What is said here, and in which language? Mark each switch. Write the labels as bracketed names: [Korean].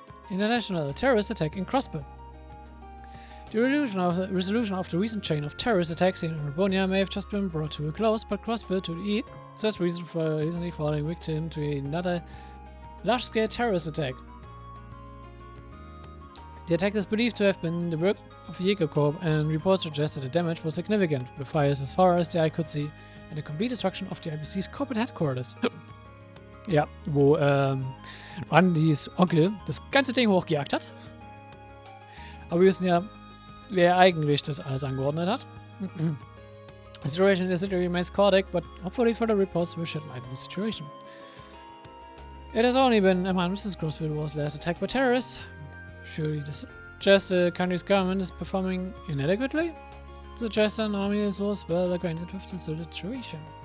[English] International terrorist attack in Crossbell. The resolution of the recent chain of terrorist attacks in Erebonia may have just been brought to a close, but Crossbell to the east says reason for recently falling victim to another large-scale terrorist attack. The attack is believed to have been the work of Jaeger Corps, and reports suggest that the damage was significant, with fires as far as the eye could see, and the complete destruction of the IBC's corporate headquarters. [German] Ja, wo Randys Onkel das ganze Ding hochgejagt hat. Aber wir wissen ja, wer eigentlich das alles angeordnet hat. [English] The situation in the city remains chaotic, but hopefully further reports will shed light on the situation. It has only been a month since Crossbell was last attacked by terrorists. Surely this suggests the country's government is performing inadequately? Suggests an army is well acquainted with the situation.